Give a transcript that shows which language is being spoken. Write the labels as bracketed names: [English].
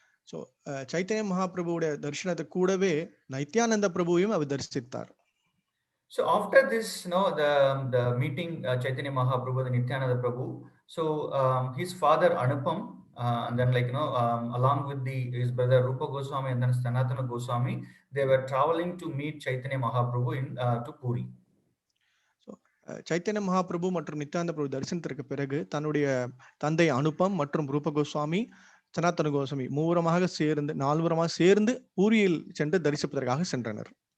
[Tamil] So Chaitanya Mahaprabhuடைய தரிசனத்தை கூடவே நித்யானந்த பிரபுவையும் அவர் தரிசித்தார். [English] So after this, the meeting Chaitanya Mahaprabhu and Nityananda Prabhu, so his father Anupam, and then along with his brother Rupa Goswami and then Sanatana Goswami, they were traveling to meet Chaitanya Mahaprabhu to Puri. [Tamil] So Chaitanya Mahaprabhu மற்றும் நித்யானந்த பிரபு தரிசனத்திற்கு பிறகு தன்னுடைய தந்தை அனுபம் மற்றும் ரூப கோஸ்வாமி சனாதன கோஸ்வாமி நால்வரமாக சேர்ந்து பூரியில் சென்று தரிசிப்பதற்காக சென்றனர்.